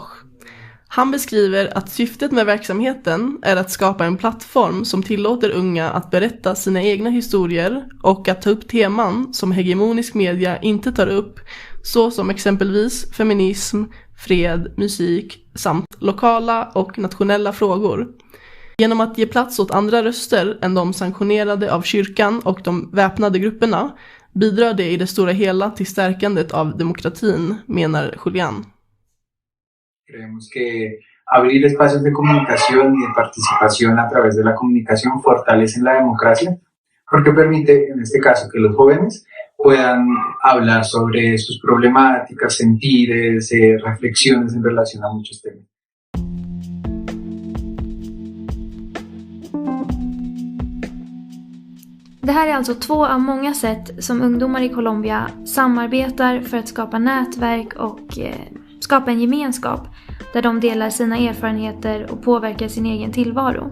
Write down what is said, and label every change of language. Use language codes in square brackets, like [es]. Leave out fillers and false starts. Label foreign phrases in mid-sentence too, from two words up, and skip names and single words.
[sv] Han beskriver att syftet med verksamheten är att skapa en plattform som tillåter unga att berätta sina egna historier och att ta upp teman som hegemonisk media inte tar upp, så som exempelvis feminism, fred, musik samt lokala och nationella frågor. Genom att ge plats åt andra röster än de sanktionerade av kyrkan och de väpnade grupperna bidrar det i det stora hela till stärkandet av demokratin, menar Julián. [es] Creemos que abrir espacios de comunicación y de participación a través de la comunicación fortalecen la democracia, porque permite, en este caso, que los jóvenes puedan hablar sobre sus problemáticas, sentires, reflexiones en relación a muchos temas. [sv] Det här är alltså 2 av många sätt som ungdomar i Colombia samarbetar för att skapa nätverk och skapa en gemenskap där de delar sina erfarenheter och påverkar sin egen tillvaro.